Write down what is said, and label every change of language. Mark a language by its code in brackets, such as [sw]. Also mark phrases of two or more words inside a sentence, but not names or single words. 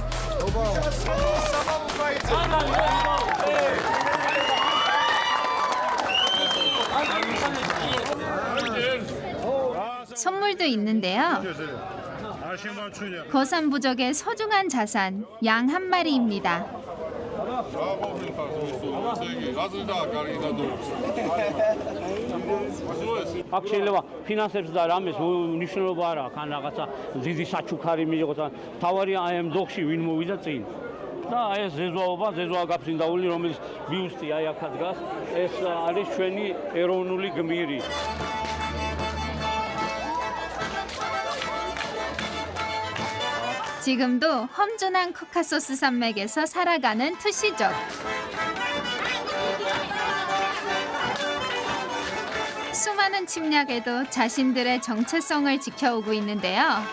[ko] 선물도 있는데요. 고산부족의 소중한 자산, 양 한 마리입니다. [ka] აქ შეიძლება ფინანსებს და რამეს მნიშვნელობა არ აქვს, ან რაღაცა დიდი საჩუქარი მიიღოს, ან თავარია აი ამ დოქში ვინ მოვიდა წინ. და აი ეს ზეზოა გაფრინდაული, რომელიც ბიუსტი აი აქ დგას, ეს არის ჩვენი ეროვნული გმირი. [ko] 지금도 험준한 코카소스 산맥에서 살아가는 투시족. 수많은 침략에도 자신들의 정체성을 지켜오고 있는데요.